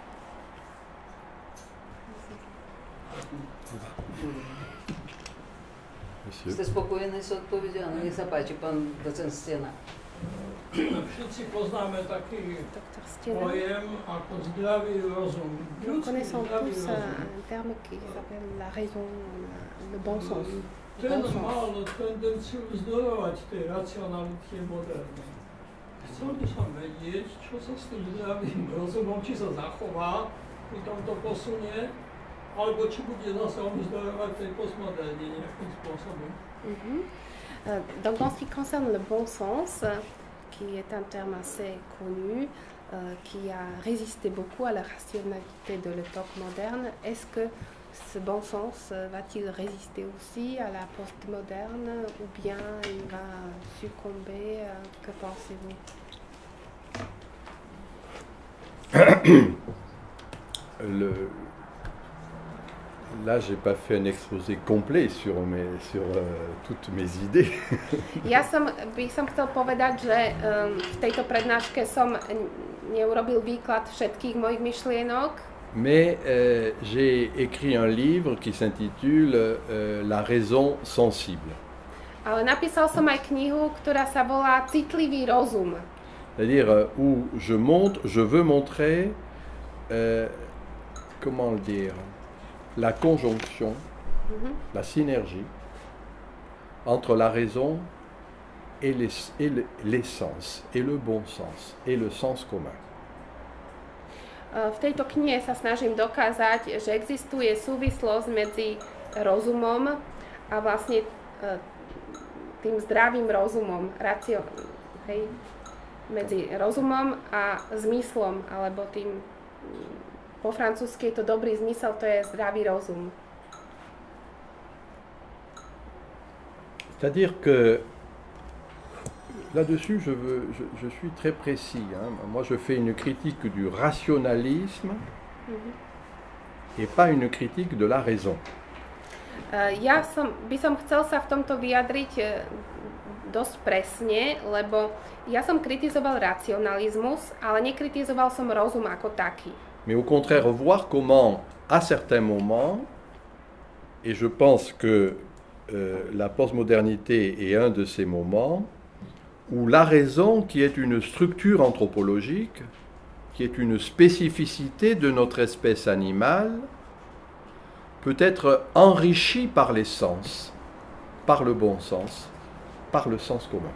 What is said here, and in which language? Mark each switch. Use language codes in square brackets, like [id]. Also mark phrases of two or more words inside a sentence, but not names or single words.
[sk] Ste spokojení s odpovedou? Nech sa páči, pán docent Stena. Všetci poznáme taký pojem ako zdravý rozum. [fr] Nous connaissons tous un terme qui s'appelle la raison, le bon sens. [sk] Ten mal tendenciu vzdorovať tej racionalite modernej. Chcel by som vedieť, čo sa s tým zdravým rozumom, či sa zachová pri tomto posunie, alebo či bude zase on vzdorovať tej postmoderne nejakým spôsobom. [fr] Donc en ce qui concerne le bon sens, qui est un terme assez connu, qui a résisté beaucoup à la rationalité de l'époque moderne, est-ce que ce bon sens va-t-il résister aussi à la postmoderne ou bien il va succomber? Que pensez-vous? Là, je n'ai pas fait un exposé complet sur toutes mes idées. [sk] Ja by som chcel povedať, že v tejto prednáške som neurobil výklad všetkých mojich myšlienok. [fr] Mais j'ai écrit un livre qui s'intitule La raison sensible. [sk] Ale napísal som aj knihu, ktorá sa volá Citlivý rozum. [fr] C'est-à-dire où je veux montrer, comment le dire, la conjonction, la synergie entre la raison et l'essence, et le bon sens, et le sens commun. [sk] V tejto knihe sa snažím dokázať, že existuje súvislosť medzi rozumom a vlastne tým zdravým rozumom, medzi rozumom a zmyslom, alebo tým po francúzsky je to dobrý zmysel, to je zdravý rozum. [fr] C'est-à-dire que là-dessus, je suis très précis. Hein. Moi, je fais une critique du rationalisme et pas une critique de la raison. [sk] Ja by som chcel sa v tomto vyjadriť dosť presne, lebo ja som kritizoval racionalizmus, ale nekritizoval som rozum ako taký. [fr] Mais au contraire, voir comment, à certains moments, et je pense que la postmodernité est un de ces moments, où la raison, qui est une structure anthropologique, qui est une spécificité de notre espèce animale, peut être enrichie par les sens, par le bon sens, par le sens commun.